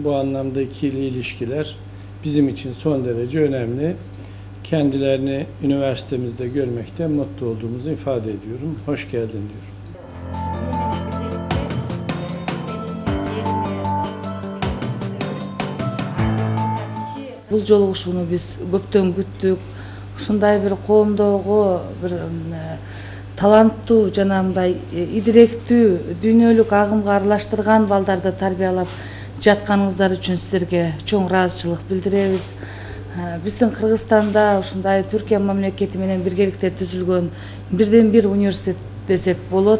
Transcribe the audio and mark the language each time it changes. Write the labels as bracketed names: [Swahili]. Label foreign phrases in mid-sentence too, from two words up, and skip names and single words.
[Turkish] Bu anlamda ikili ilişkiler bizim için son derece önemli. Kendilerini üniversitemizde görmekte mutlu olduğumuzu ifade ediyorum. Hoş geldin diyorum. [Kyrgyz] Бұл жолугушууну биз көптөн күттүк. Ушундай бир коомдогу бир таланттуу жана мындай идиректүү дүйнөлүк агымга аралаштырган балдарды тарбиялап жатканыңыздар үчүн сиздерге чоң ыраазычылык билдиребиз. Биздин Кыргызстанда ушундай Түркия мамлекети менен биргеликте түзүлгөн бирден бир университет десек болот.